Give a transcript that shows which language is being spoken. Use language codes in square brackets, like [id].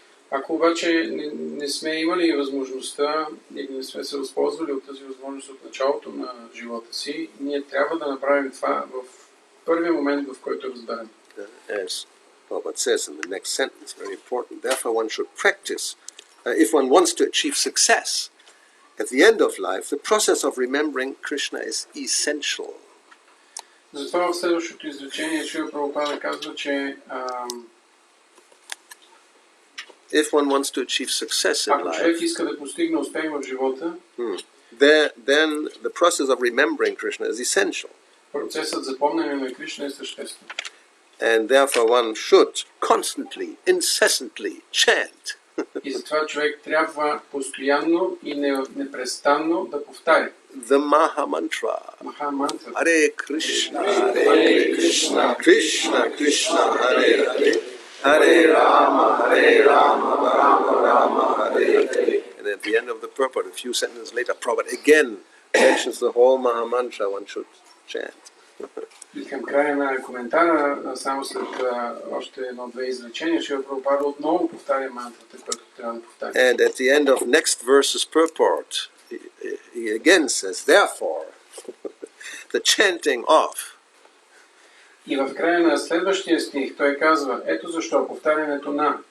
[bg] Ако обаче не сме имали възможността или не сме се възползвали от тази възможност от началото на живота си, ние трябва да направим това в първия момент, в който разберем. [en] As Prabhupada says in the next sentence, very important, therefore one should practice, if one wants to achieve success at the end of life, the process of remembering Krishna is essential. [bg] Затова в следващото изречение Шрила Прабхупада казва, че [en] if one wants to achieve success in [bg] ако [en] life, [bg] човек иска да постигне успех в живота, [en] then the process of remembering Krishna is essential. [bg] Процесът за помнене на Кришна е съществен. [en] And therefore one should constantly, incessantly chant. [bg] И затова човек трябва постоянно и непрестанно да повтаря [en] The Maha Mantra. [bg] Махамантра. [sa] Hare Krishna, Hare Krishna, Krishna Krishna, Hare Hare, Hare Rama, Rama Rama, Hare Hare. [en] And at the end of the purport, a few sentences later, Prabhupada again mentions the whole Maha Mantra one should chant. [bg] И към края на коментара, само след още едно-две изречения, Шрила Прабхупада отново повтаря мантрата, която трябва да повтаря. [en] And at the end of next verse's purport, he again says, therefore, the chanting of. [bg] И в края на следващия стих той казва, ето защо повтарянето на